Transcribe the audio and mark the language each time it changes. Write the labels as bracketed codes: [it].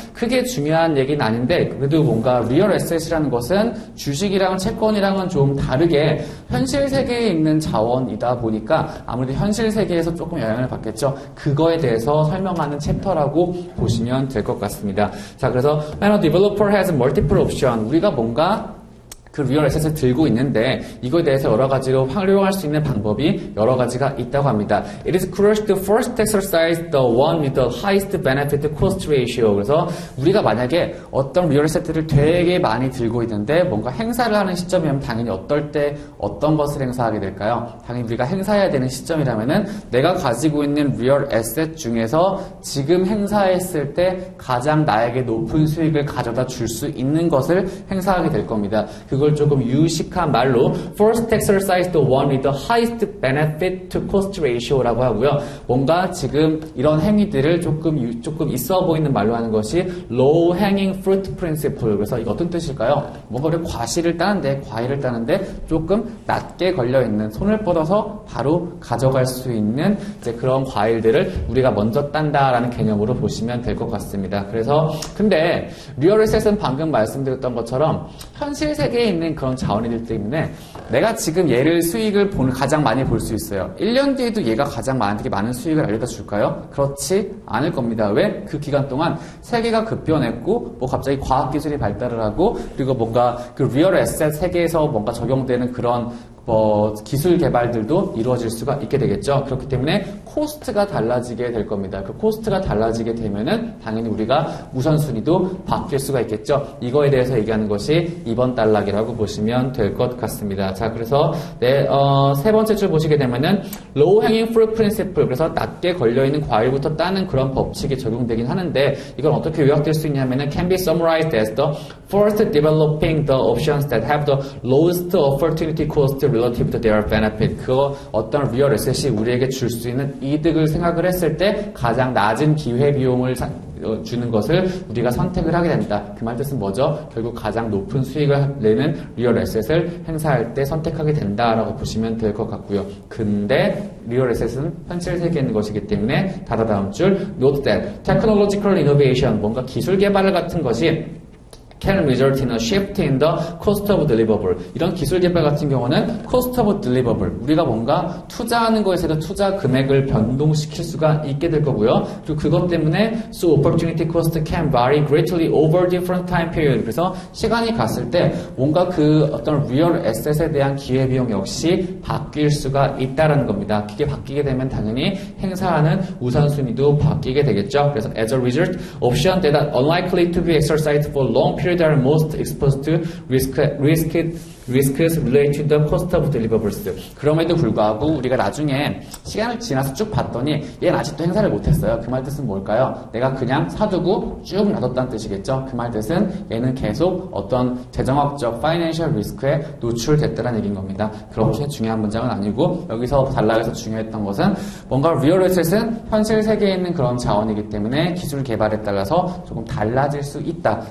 [ko] 크게 중요한 얘기는 아닌데 그래도 뭔가 리얼 에셋이라는 것은 주식이랑 채권이랑은 좀 다르게 현실 세계에 있는 자원이다 보니까 아무래도 현실 세계에서 조금 영향을 받겠죠. 그거에 대해서 설명하는 챕터라고 보시면 될 것 같습니다. 자, 그래서 [en] when a developer has multiple option, [ko] 우리가 뭔가 그 리얼 에셋을 들고 있는데 이거에 대해서 여러 가지로 활용할 수 있는 방법이 여러 가지가 있다고 합니다. [en] It is crucial to first exercise the one with the highest benefit cost ratio. [ko] 그래서 우리가 만약에 어떤 리얼 에셋들을 되게 많이 들고 있는데 뭔가 행사를 하는 시점이면 당연히 어떨 때 어떤 것을 행사하게 될까요? 당연히 우리가 행사해야 되는 시점이라면은 내가 가지고 있는 리얼 에셋 중에서 지금 행사했을 때 가장 나에게 높은 수익을 가져다 줄 수 있는 것을 행사하게 될 겁니다. 그걸 조금 유식한 말로 [en] first exercise the one with the highest benefit to cost ratio [ko] 라고 하고요. 뭔가 지금 이런 행위들을 조금 있어 보이는 말로 하는 것이 low hanging fruit principle. 그래서 이거 어떤 뜻일까요? 뭔가 우리 과일을 따는데 조금 낮게 걸려 있는, 손을 뻗어서 바로 가져갈 수 있는 이제 그런 과일들을 우리가 먼저 딴다라는 개념으로 보시면 될 것 같습니다. 그래서 근데 리얼 에셋은 방금 말씀드렸던 것처럼 현실 세계에 있는 그런 자원이기 때문에 내가 지금 얘를 수익을 가장 많이 볼 수 있어요. 1년 뒤에도 얘가 가장 많은 수익을 알려다 줄까요? 그렇지 않을 겁니다. 왜? 그 기간 동안 세계가 급변했고 뭐 갑자기 과학기술이 발달을 하고 그리고 뭔가 그 리얼 에셋 세계에서 뭔가 적용되는 그런 기술 개발들도 이루어질 수가 있게 되겠죠. 그렇기 때문에 코스트가 달라지게 될 겁니다. 그 코스트가 달라지게 되면은 당연히 우리가 우선순위도 바뀔 수가 있겠죠. 이거에 대해서 얘기하는 것이 이번 단락이라고 보시면 될 것 같습니다. 자, 그래서 세 번째 줄 보시게 되면은 low hanging fruit principle. 그래서 낮게 걸려있는 과일부터 따는 그런 법칙이 적용되긴 하는데 이건 어떻게 요약될 수 있냐면은 [en] can be summarized as the first developing the options that have the lowest opportunity cost relative to their benefit. [ko] 그거 어떤 리얼 에셋이 우리에게 줄 수 있는 이득을 생각을 했을 때 가장 낮은 기회 비용을 주는 것을 우리가 선택을 하게 된다. 그 말 뜻은 뭐죠? 결국 가장 높은 수익을 내는 리얼 에셋을 행사할 때 선택하게 된다라고 보시면 될 것 같고요. 근데 리얼 에셋은 현실 세계에 있는 것이기 때문에 다음 줄 [en] note that technological innovation, [ko] 뭔가 기술 개발 같은 것이 [en] can result in a shift in the cost of deliverable. [ko] 이런 기술 개발 같은 경우는 cost of deliverable. 우리가 뭔가 투자하는 것에서 투자 금액을 변동시킬 수가 있게 될 거고요. 그리고 그것 때문에 [en] so opportunity cost can vary greatly over different time period. [ko] 그래서 시간이 갔을 때 뭔가 그 어떤 리얼 에셋에 대한 기회 비용 역시 바뀔 수가 있다라는 겁니다. 그게 바뀌게 되면 당연히 행사하는 우선순위도 바뀌게 되겠죠. [en] 그래서 as a result, options that are unlikely to be exercised for long period are most exposed to risks related to the cost of deliverables. [ko] 그럼에도 불구하고 우리가 나중에 시간을 지나서 쭉 봤더니 얘는 아직도 행사를 못했어요. 그 말 뜻은 뭘까요? 내가 그냥 사두고 쭉 놔뒀다는 뜻이겠죠. 그 말 뜻은 얘는 계속 어떤 재정학적 파이낸셜 리스크에 노출됐다는 얘기인 겁니다. 그렇게 중요한 문장은 아니고 여기서 단락에서 중요했던 것은 뭔가 리얼 에셋은 현실 세계에 있는 그런 자원이기 때문에 기술 개발에 따라서 조금 달라질 수 있다.